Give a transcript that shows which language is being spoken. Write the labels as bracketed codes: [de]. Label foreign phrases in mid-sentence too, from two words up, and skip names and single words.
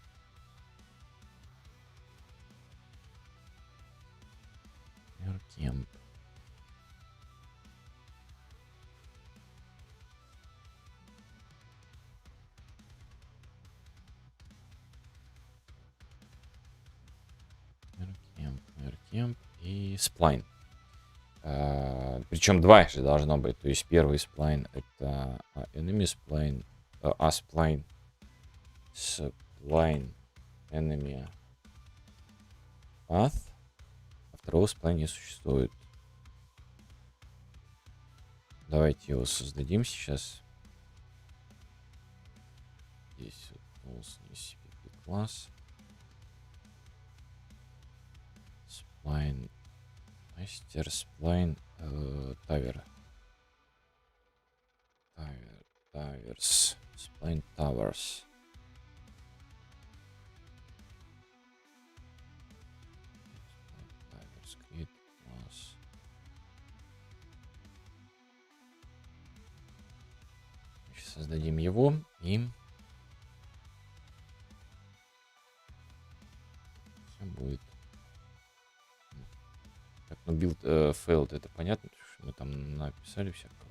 [en] Player camp. [ru] Camp и сплайн. Причем 2 же должно быть. То есть первый сплайн это [en] enemy spline, spline, spline enemy path. [ru] А второго сплайна не существует. Давайте его создадим сейчас. Здесь вот CPP класс. Spline. Мастер сплайн тавер. Таверс. Сплайн таверс. Таверс create класс. Сейчас создадим его и все будет. Так, ну билд failed, это понятно, потому что мы там написали всякого.